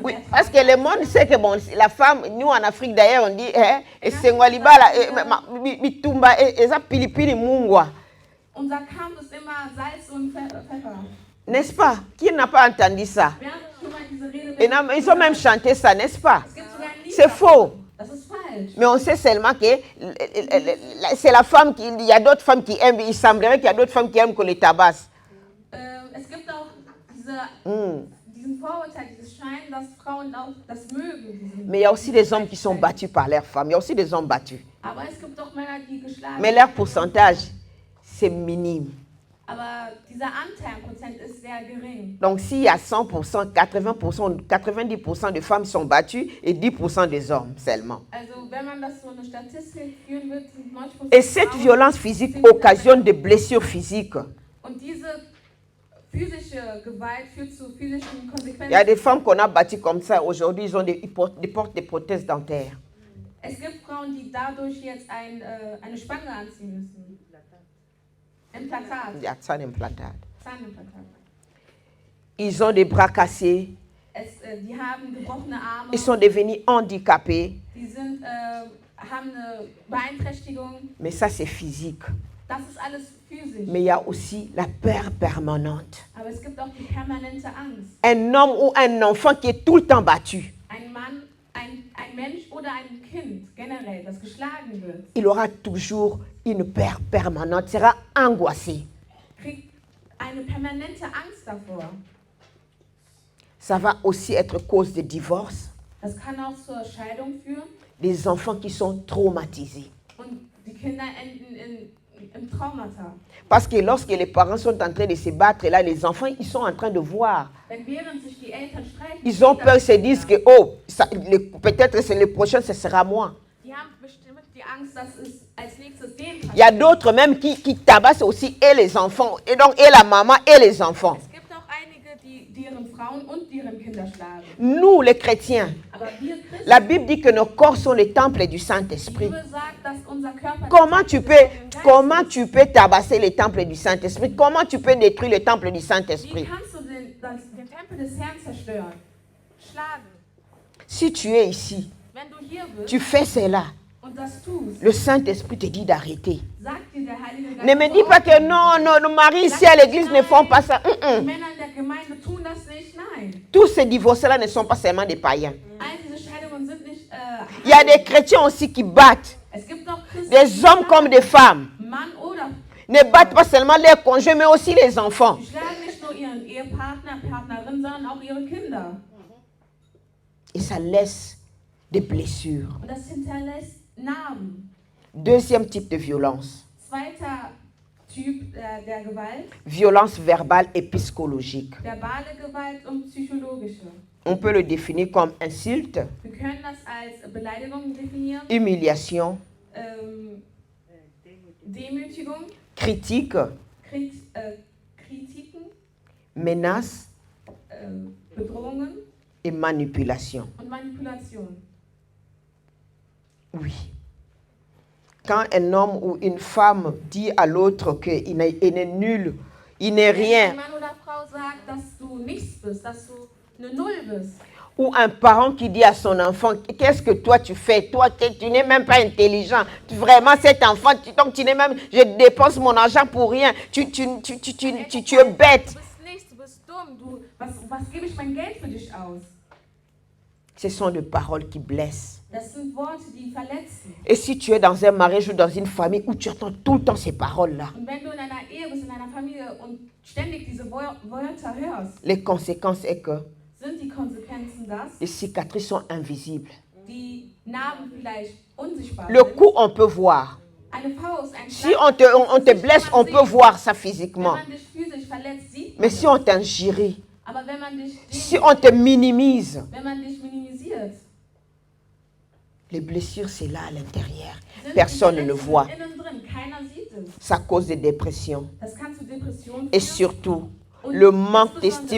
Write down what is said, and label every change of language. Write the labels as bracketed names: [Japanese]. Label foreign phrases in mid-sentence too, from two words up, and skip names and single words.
[French] Oui, [German] ertragen. [French] parce que le monde sait que bon, la femme, nous en Afrique d'ailleurs, on dit, et c'est ngwalibala, mitumba, et ça [Lingala] pilipili mungwa. [German] Unser Kampf ist immer Salz und Pfeffer. [French] N'est-ce pas? Qui n'a pas entendu ça? [German] Wer hat schon mal diese Rede [French] Et ils ont même chanté ça, n'est-ce pas? [German] Es gibt sogar ein Lied [French] C'est [German] davon. [French] faux. [German] Das ist falsch. [French] Mais on sait seulement que c'est la femme qui, il y a d'autres femmes qui aiment, il semblerait qu'il y a d'autres femmes qui aiment qu'on les tabasse. [German] Es gibt auch diesen Vorurteil, dieses Schein, dass Frauen auch das mögen. [French] Mais il y a aussi des hommes qui sont battus par leurs femmes. Il y a aussi des hommes battus. [German] Aber es gibt auch Männer, die geschlagen [French] Mais leur pourcentage, c'est minime. [German] Aber dieser Anteilprozent ist sehr gering. [French] Donc s'il y a 100%, 80%, 90% de femmes sont battues et 10% des hommes seulement. [German] Also wenn man das so eine Statistik führen wird, sind 90% [French] Et cette [German] Frauen, [French] violence physique [German] 10% [French] occasionne des blessures physiques. [German] Und diese physische Gewalt führt zu physischen [French] Il y a [German] Konsequenzen. [French] des femmes qu'on a battues comme ça. Aujourd'hui, ils portent des prothèses dentaires. [German] Es gibt Frauen, die dadurch jetzt eine Spange anziehen müssen. Implantat. [French] Il y a ça d'implantate. [German] Zahnimplantat. [French] Ils ont des bras cassés. [German] Die haben gebrochene Arme. [French] Ils sont devenus handicapés. [German] Die haben eine Beeinträchtigung. [French] Mais ça, c'est physique. [German] Das ist alles physisch. [French] Mais il y a aussi la peur permanente. [German] Aber es gibt auch die permanente Angst. [French] Un homme ou un enfant qui est tout le temps battu, [German] Ein Mann, ein Mensch oder ein Kind generell, das geschlagen wird, [French] il aura toujours une peur permanente, sera angoissé. [German] kriegt eine permanente Angst davor. [French] Ça va aussi être cause de divorce, [German] Das kann auch zur Scheidung führen [French] des enfants qui sont traumatisés. [German] und die Kinder enden im Traumata. [French] Parce que lorsque les parents sont en train de se battre, là, les enfants, ils sont en train de voir. [German] Wenn während sich die Eltern streiten, [French] Ils ont peur, ils se disent que, oh, peut-être c'est le prochain, ce sera moi. [German] die haben bestimmt die Angst, dass es als nächstes denen [French] Il y a [German] passiert. [French] d'autres même qui tabassent aussi et les enfants, et donc et la maman et les enfants. [German] Es gibt auch einige, die deren Frauen und deren Kinder schlagen. [French] Nous, les chrétiens, [German] Aber wir Christen, [French] la Bible dit que nos corps sont les temples du [German] die [French] Saint-Esprit. [German] Bibel sagt, dass unser Körper [French] Comment tu peux tabasser les temples du Saint-Esprit? Comment tu peux détruire le temple du [German] Wie [French] Saint-Esprit? [German] kannst du den Tempel des Herrn zerstören? Schlagen. [French] Si tu es ici, [German] Wenn du hier bist [French] tu fais cela, [German] und das tust, [French] le Saint-Esprit te dit d'arrêter. [German] sagt dir der Heilige Geist, [French] Ne me dis pas que non, nos maris ici à l'église ne font pas ça. [German] die Männer in der Gemeinde tun das nicht. Nein. [French] Tous ces divorces-là ne sont pas seulement des païens. [German] All diese Scheidungen sind nicht. [French] Il y a des chrétiens aussi qui battent, [German] Es gibt auch Christen, [French] des hommes comme des femmes. [German] Mann oder [French] Ne battent pas seulement leurs conjoints, mais aussi les enfants. [German] die schlagen nicht nur ihren Ehepartner, Partnerin, sondern auch ihre Kinder. [French] Et ça laisse des blessures. [German] Und das hinterlässt Narben. [French] Deuxième type de violence, [German] Zweiter Typ der Gewalt, [French] violence verbale et psychologique. [German] verbale Gewalt und psychologische. [French] On peut le définir comme insulte, [German] Wir können das als Beleidigung definieren, [French] humiliation, [German] Demütigung, [French] critique, [German] Kritiken, [French] menace [German] Bedrohungen [French] et manipulation. [German] und Manipulation. [French] Oui. Quand un homme ou une femme dit à l'autre qu'il n'est nul, il n'est [German] Wenn [French] rien, [German] ein Mann oder Frau sagt, dass du nichts bist, dass du eine Null bist, [French] ou un parent qui dit à son enfant, qu'est-ce que toi tu fais? Toi, tu n'es même pas intelligent. Vraiment, cet enfant, donc tu n'es même, je dépense mon argent pour rien. Tu es bête. [German] du bist nichts, du bist dumm, was gebe ich mein Geld für dich aus? [French] Ce sont des paroles qui blessent. [German] Das sind Worte, die verletzen. [French] Et si tu es dans un mariage ou dans une famille où tu entends tout le temps ces paroles-là, [German] Und wenn du in einer Ehe bist, in einer Familie und ständig diese Wörter hörst, [French] les conséquences est que [German] sind die Konsequenzen das, [French] les cicatrices sont invisibles. [German] die Narben vielleicht unsichtbar [French] Le [German] sind. [French] coup, on peut voir. [German] Eine Faust, ein [French] Si [German] Schlag, [French] on te blesse, on peut voir ça [German] Wenn [French] physiquement. [German] man dich physisch verletzt, sieht man [French] Mais [German] das. [French] si on t'injurie, [German] Aber wenn man dich [French] si on te minimise, [German] wenn man dich minimisiert, [French] les blessures, c'est là à l'intérieur. [German] sind [French] Personne [German] die [French] ne le [German] Verletzungen [French] voit. [German] innen drin. Keiner sieht es. [French] Ça cause des dépressions. [German] Das kann zu Depressionen [French] Et [German] führen. [French] surtout, [German] Und [French] le manque